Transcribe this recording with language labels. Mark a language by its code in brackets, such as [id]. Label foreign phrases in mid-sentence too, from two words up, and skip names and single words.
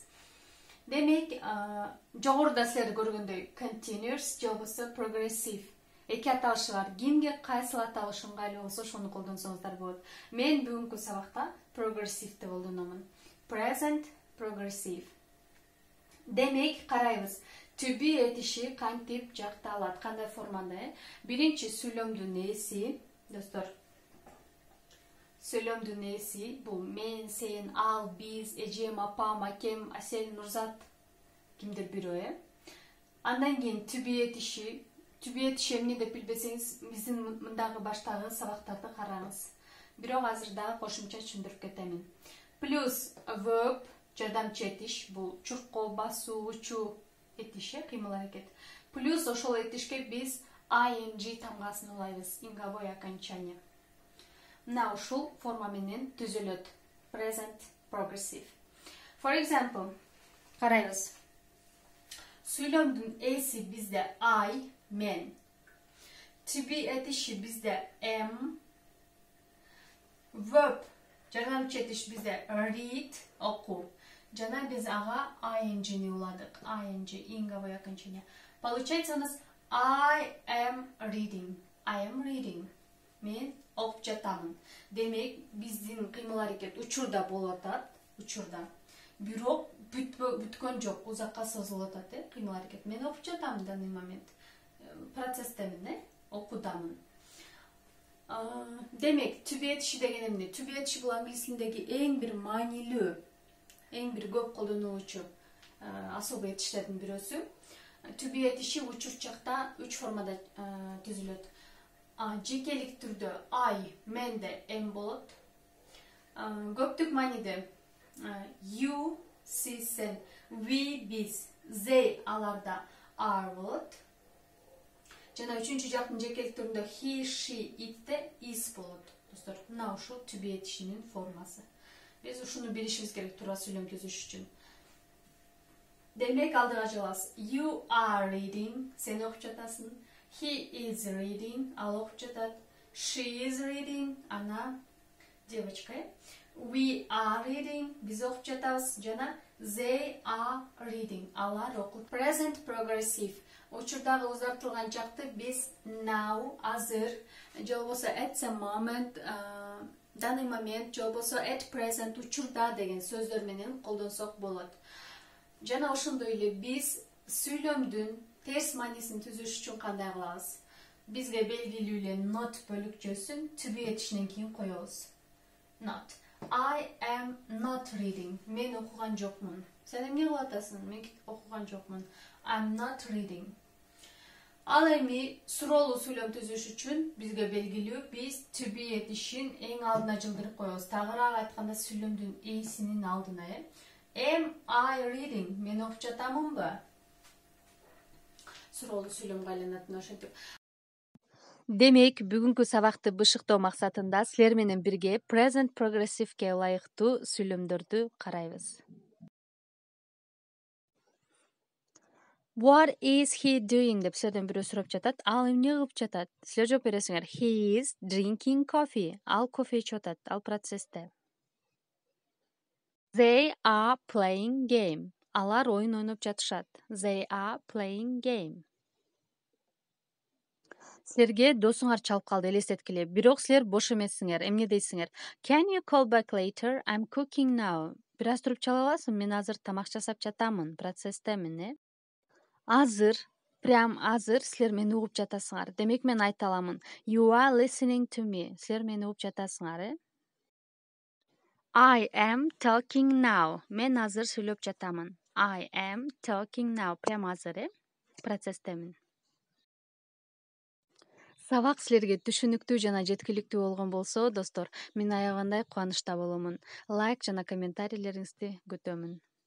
[ky] Демек, жогоруда силер көргөндөй continuous же болбосо progressive эки аталышы бар. Кимге кайсыл аталыш ыңгайлуу болсо ошону колдонсоңуздар болот. Мен бүгүнкү сабакта progressive'ти колдономун. [en] Present, progressive. [ky] Демек, карайбыз. [en] To be [ky] этиши кантип жакталат, кандай формада? Биринчи сүйлөмдүн ээси, достор. Сүйлөмдүн ээси бул мен, сен, ал, биз, эжем, апам, акем, Асел, Нурзат, кимдир бирөө. Андан кийин [en] to be [ky] этиши эмне деп билбесеңиз, биздин мындагы баштагы сабактарды караңыз. Бирок азыр дагы кошумча түшүндүрүп кетемин. Плюс verb, жардамчы этиш, бул чуркоо, басуу, учуу этиши, кыймыл аракет. Плюс ошол этишке биз ing тамгасын улайбыз, [ru] инговой окончание. [ky] Мына ушул форма менен түзүлөт. [en] Present, progressive. For example, [ky] карайбыз. Сүйлөмдүн ээси бизде I, мен. [en] To be [ky] этиши бизде am. Verb, жардамчы этиш бизде read, окуу. Жана биз ага ing-ни уладык. Ing, [ru] инговой окончание. Получается у нас [en] I am reading. I am reading. [ky] Мен окуп жатамын. Демек, биздин кыймыл аракет учурда болуп атат, учурда. Бирок бүткөн жок, узакка созулуп атат, кыймыл аракет. Мен окуп жатамын [ru] данный момент. [ky] Процесстемин, окудамын. Демек, [en] to be [ky] этиши деген эмне? [en] To be [ky] этиши бул англис тилиндеги эң бир маанилүү, эң бир көп колдонулуучу особый этиштердин бирөөсү. [en] To be [ky] этиши учур чакта 3 формада түзүлөт. Жекелик түрдө I, менде am болот. Көптүк мааниде you, сиз, сен, we, биз, they, аларда are болот. Жана үчүнчү жактын жекелик түрүндө [en] he, she, [ky] itте is болот. Достор, мына ушул [en] to be [ky] этишинин формасы. Биз ушуну билишибиз керек туура сүйлөм түзүш үчүн. Демек, алдыга жылабыз. [en] You are reading, [ky] сен окуп жатасың. [en] He is reading, [ky] ал окуп жатат. [en] She is reading, [ru] ана девочка. [en] We are reading, [ky] биз окуп жатабыз. [en] Жана they are reading, [ky] алар окуп. [en] Present progressive, [ky] учурдагы узартылган чакты биз now, азыр, же болбосо [en] at the moment, [ru] данный момент, [ky] же болбосо [en] at present, [ky] учурда деген сөздөр менен колдонсок болот. Жана ошондой эле биз сүйлөмдүн терс маанисин түзүш үчүн кандай кылабыз? Бизге белгилүү эле not бөлүкчөсүн [en] to be [ky] этишинен кийин коебуз. [en] Not. I am not reading. [ky] Мен окуган жокмун. Сен эмне кылып атасың? Мен окуган жокмун. [en] I'm not reading. [ky] Ал эми суроолуу сүйлөм түзүш үчүн бизге белгилүү биз [en] to be [ky] этишин эң алдына жылдырып коебуз. Тагыраак айтканда сүйлөмдүн ээсинин алдына, [en] Am I reading? [ky] Мен окуп жатамынбы? Суроолуу сүйлөмгө айланат ошентип. Демек, бүгүнкү сабакты бышыктоо максатында силер менен бирге [en] present progressive'ке [ky] ылайыктуу сүйлөмдөрдү карайбыз. [en] What is he doing [ky] деп силерден бирөө сурап жатат. Ал эмне кылып жатат? Силер жооп бересиңер. [en] He is drinking coffee. [ky] Ал кофе ичип атат. Ал процессте. [en] They are playing game. [ky] Алар oyun ойноп жатышат. [en] They are playing game. [ky] Силерге досуңар чалып калды, элестеткиле. Бирок силер бош эмессиңер. Эмне дейсиңер? [en] Can you call back later? I'm cooking now. [ky] Бир аз туруп чала аласың? Мен азыр тамак жасап жатамын, процесстемин, э? Азыр, прям азыр силер мени угуп жатасыңар. Демек мен айта аламын. [en] You are listening to me. [ky] Силер мени угуп жатасыңар, э? [en] I am talking now. [ky] Мен азыр сүйлөп жатамын. [en] I am talking now. [ky] Прям азыр, э? Процесстемин. Сабак силерге түшүнүктүү жана жеткиликтүү болгон болсо, достор, мен аябагандай кубанычта боломун. Лайк жана комментарийлериңизди күтөмүн.